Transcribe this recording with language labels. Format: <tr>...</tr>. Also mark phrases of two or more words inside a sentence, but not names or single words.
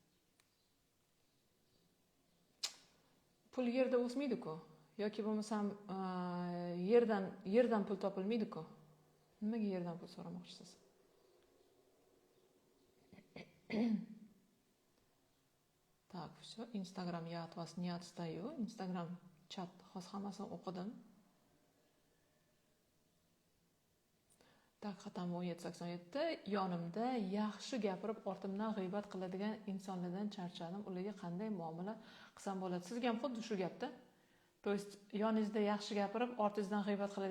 <uz>Pul yerda o'smaydi-ku. Yoki bo'lmasam yerdan pul topilmaydi-ku. Nimaga yerdan pul so'ramoqchisiz?</uz> <ru>Tak, все. Instagram я от вас не отстаю.</ru> <uz>Instagram chat hozir hammasini o'qidim. Tak, xatam 1787. Yonimda yaxshi gapirib, ortimdan g'iybat qiladigan insonlardan charchadim. Ularga qanday muomala qilsam bo'ladi? Sizga ham xuddi shu gapda.</uz> <ru>То есть,</ru> <uz>yoningizda yaxshi gapirib, ortingizdan g'iybat qiladigan.</uz>